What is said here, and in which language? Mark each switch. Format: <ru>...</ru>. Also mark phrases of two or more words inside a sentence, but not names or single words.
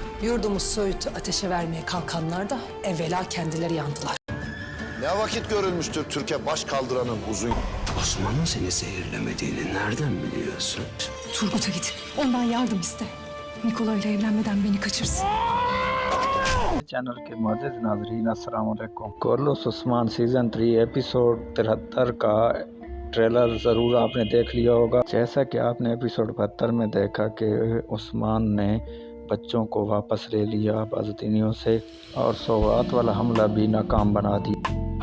<tr>Yurdumuz Söğüt'ü ateşe vermeye kalkanlar da evvela kendileri yandılar. Ne vakit görülmüştür Türkiye baş kaldıranın uzun... Osman'ın seni zehirlemediğini nereden biliyorsun? Turgut'a git. Ondan yardım iste. Nikola ile evlenmeden beni kaçırsın.</tr> <hi>चैनल के मोअज़्ज़िज़ नाज़रीन अस्सलाम वालेकुम। कोर्लोस उस्मान सीज़न 3 एपिसोड 73 का ट्रेलर ज़रूर आपने देख लिया होगा। जैसा कि आपने एपिसोड 72 में देखा कि उस्मान ने बच्चों को वापस ले लिया बाज़दीनियों से और सौगात वाला हमला भी नाकाम बना दिया।</hi>